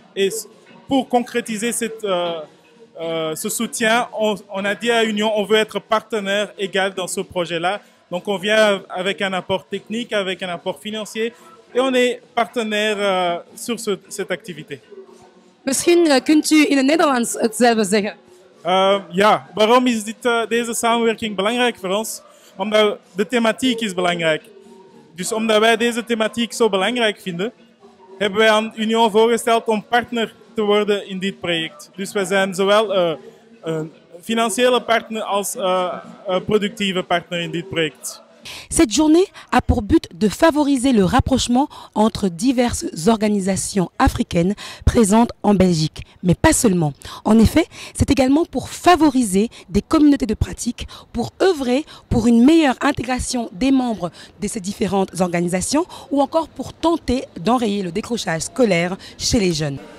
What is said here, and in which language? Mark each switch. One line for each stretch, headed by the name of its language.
French: Et pour concrétiser ce soutien, on a dit à Union, on veut être partenaire égal dans ce projet-là. Donc on vient avec un apport technique, avec un apport financier. Et on est partenaire sur cette activité.
Dutch: Misschien kunt u in het Nederlands hetzelfde zeggen. Ja, waarom is deze samenwerking belangrijk voor ons? Omdat de thematiek is belangrijk. Dus omdat wij deze thematiek zo belangrijk vinden, hebben wij aan Union voorgesteld om partner te worden in dit project. Dus wij zijn zowel een financiële partner als een productieve partner in dit project.
French: Cette journée a pour but de favoriser le rapprochement entre diverses organisations africaines présentes en Belgique, mais pas seulement. En effet, c'est également pour favoriser des communautés de pratique, pour œuvrer pour une meilleure intégration des membres de ces différentes organisations ou encore pour tenter d'enrayer le décrochage scolaire chez les jeunes.